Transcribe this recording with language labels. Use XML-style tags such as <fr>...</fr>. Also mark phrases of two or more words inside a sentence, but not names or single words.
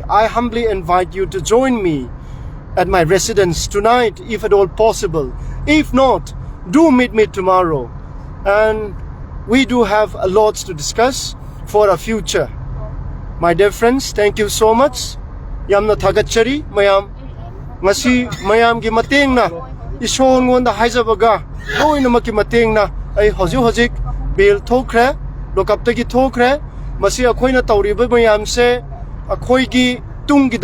<en>I humbly invite you to join me at my residence tonight, if at all possible. If not, do meet me tomorrow. And we do have a lot to discuss for our future. My dear friends, thank you so much.</en> <mni>Yamna thagachari mayam. Ngasi mayam gi mating na ison ngonda haijabaga loina maki mating na ai hojik bill thokre lokaptagi thokre masi akhoina tawriba mayam se akhoigi tunggi</mni>